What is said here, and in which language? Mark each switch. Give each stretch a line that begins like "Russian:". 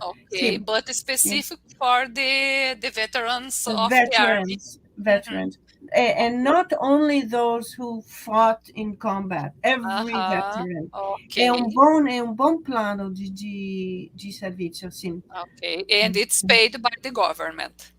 English: Okay, but specific for the veterans of the army. Veterans. And not only those who fought in combat, every veteran. Okay.
Portuguese: É um bom plano de serviço, sim.
English: Okay, and it's paid by the government.